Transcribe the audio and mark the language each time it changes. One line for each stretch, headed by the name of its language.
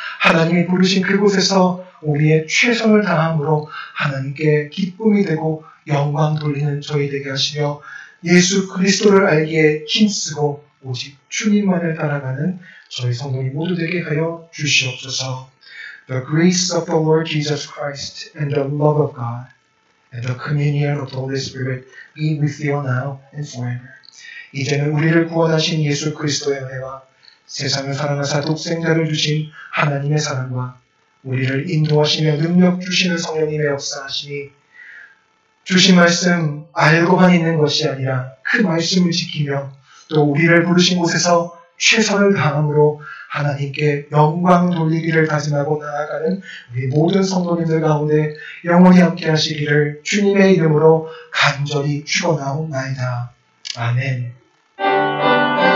Korean: 하나님이 부르신 그곳에서 우리의 최선을 다함으로 하나님께 기쁨이 되고 영광 돌리는 저희 되게 하시며 예수 그리스도를 알기에 힘쓰고 오직 주님만을 따라가는 저희 성도님 모두 되게 하여 주시옵소서.
English: The grace of the Lord Jesus Christ and the love of God and the communion of the Holy Spirit be with you now and forever.
Korean: 이제는 우리를 구원하신 예수 그리스도의 은혜와 세상을 사랑하사 독생자를 주신 하나님의 사랑과 우리를 인도하시며 능력 주시는 성령님의 역사하시니 주신 말씀 알고만 있는 것이 아니라 그 말씀을 지키며 또 우리를 부르신 곳에서 최선을 다함으로 하나님께 영광 돌리기를 다짐하고 나아가는 우리 모든 성도님들 가운데 영원히 함께 하시기를 주님의 이름으로 간절히 축원하옵나이다. 아멘.